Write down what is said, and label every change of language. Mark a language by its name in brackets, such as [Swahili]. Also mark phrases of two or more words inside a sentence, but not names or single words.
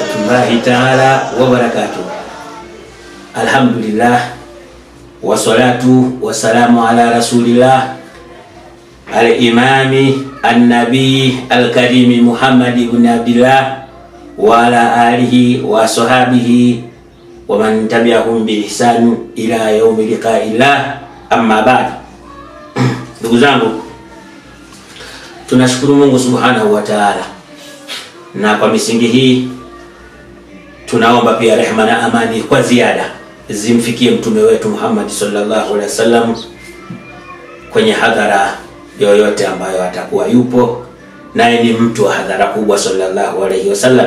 [Arabic] رحمة الله تعالى وبركاته. الحمد لله والصلاة والسلام على رسول الله الإمام النبي الكريم محمد بن عبد الله وعلى آله وصحبه ومن تبعهم بإحسان إلى يوم لقاء الله. أما بعد. [Swahili] Ndugu zangu, tunashukuru Mungu [Arabic] سبحانه وتعالى, [Swahili] na kwa misingi hii tunaomba pia rehema na amani kwa ziada zimfikie mtume wetu Muhammad [Arabic] صلى الله عليه وسلم [Swahili] kwenye hadhara yoyote ambayo atakuwa yupo, naye ni mtu wa hadhara kubwa [Arabic] صلى الله عليه وسلم.